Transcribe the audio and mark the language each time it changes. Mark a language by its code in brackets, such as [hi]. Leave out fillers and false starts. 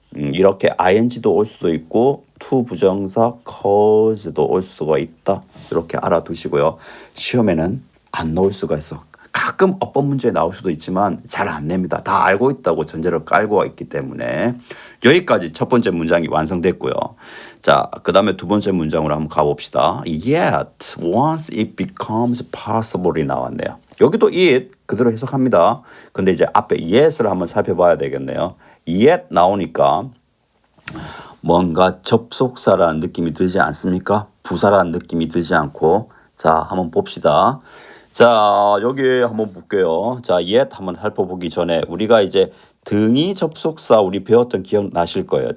[ko] 이렇게 ing도 올 수도 있고 to 부정사 cause도 올 수가 있다. 이렇게 알아두시고요. 시험에는 안 나올 수가 있어. 가끔 어법 문제에 나올 수도 있지만 잘 안 냅니다. 다 알고 있다고 전제를 깔고 있기 때문에 여기까지 첫 번째 문장이 완성됐고요. 자, 그 다음에 두 번째 문장으로 한번 가봅시다. [en] Yet once it becomes possible [ko] 이 나왔네요. 여기도 it 그대로 해석합니다. 근데 이제 앞에 yet을 한번 살펴봐야 되겠네요. yet 나오니까 뭔가 접속사라는 느낌이 들지 않습니까? 부사라는 느낌이 들지 않고 자, 한번 봅시다. 자, 여기 한번 볼게요. 자, yet 한번 살펴보기 전에 우리가 이제 등위 접속사 우리 배웠던 기억 나실 거예요.